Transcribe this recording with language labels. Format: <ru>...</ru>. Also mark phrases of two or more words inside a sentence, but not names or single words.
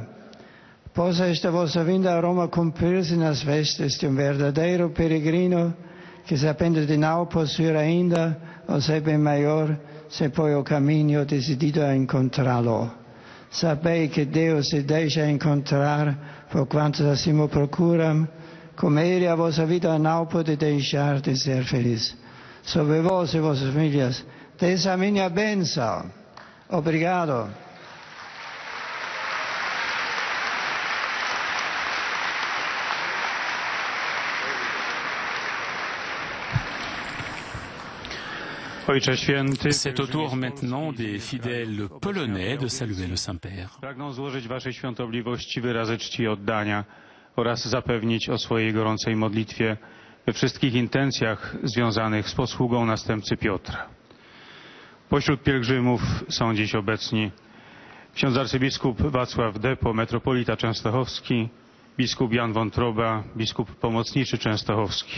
<pt>Possa esta vossa vinda a Roma cumprir-se nas vestes de um verdadeiro peregrino que, sabendo de não possuir ainda o seu bem maior, se põe ao caminho decidido a encontrá-lo. Sabei que Deus se deixa encontrar por quantos assim o procuram. Como Ele a vossa vida não pode deixar de ser feliz. Sobre vós e vossas famílias, desça a minha bênção. Obrigado.</pt> <fr>C'est au tour maintenant des fidèles polonais de saluer le Saint-Père.</fr> <pl>Pragnę złożyć Waszej świątobliwości wyrazy czci i oddania oraz zapewnić o swojej gorącej modlitwie we wszystkich intencjach związanych z posługą następcy Piotra. Pośród pielgrzymów są dziś obecni ksiądz arcybiskup Wacław Depo, metropolita częstochowski, biskup Jan Wątroba, biskup pomocniczy częstochowski.</pl>